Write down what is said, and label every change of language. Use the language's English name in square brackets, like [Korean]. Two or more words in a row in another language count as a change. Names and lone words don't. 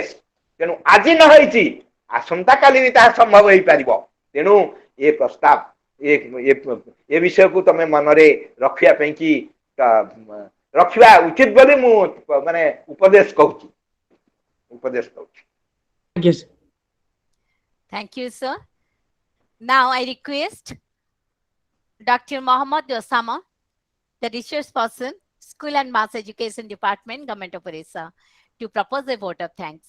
[Odia] ତେଣୁ ଆଜି ନ ହେଇଛି ଆସନ୍ତା କାଲି ବି ତାହା ସମ୍ଭବ ହେଇପାରିବ। ତେଣୁ ଏ ପ୍ରସ୍ତାବ ଏ ବିଷୟକୁ ତମେ ମନରେ ରଖିବା ପାଇଁ କି ରଖିବା ଉଚିତ ବୋଲି ମୁଁ ମାନେ ଉପଦେଶ କହୁଛି। ଆଜ୍ଞା [English] Thank you, sir. Now I request Dr. Mohammad Osama, the research person, School and Mass Education Department, Government of Orissa, to propose a vote of thanks.